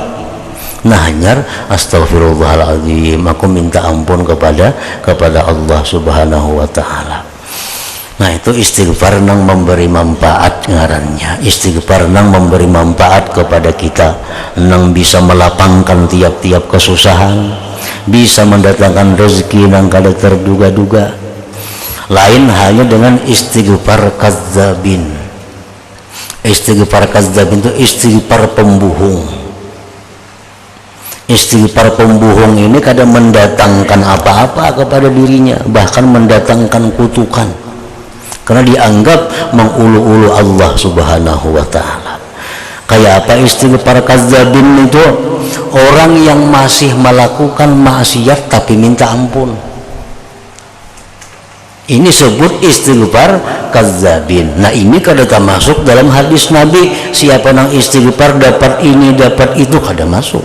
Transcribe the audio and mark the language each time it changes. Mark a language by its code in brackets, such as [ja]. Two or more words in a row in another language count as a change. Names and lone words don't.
[id] Nah, hanyar astaghfirullahaladzim, aku minta ampun kepada Allah [ar] سبحانه وتعالى. [id] Nah, itu istighfar nang memberi manfaat ngarannya. Istighfar nang memberi manfaat kepada kita, nang bisa melapangkan tiap-tiap kesusahan, bisa mendatangkan rezeki nang kada terduga-duga. Lain halnya dengan [ar] استغفار كذابين. استغفار كذابين [id] itu istighfar pembohong. Istighfar pembohong ini kadang mendatangkan apa-apa kepada dirinya, bahkan mendatangkan kutukan, karena dianggap mengulu-ulu Allah [ar] سبحانه وتعالى. [id] Kayak apa [ar] استغفار كذابين [id] itu? Orang yang masih melakukan maksiat tapi minta ampun. Ini sebut [ar] استغفار كذابين. [id] Nah, ini kada termasuk dalam hadis Nabi, siapa yang istighfar dapat ini dapat itu, kada masuk.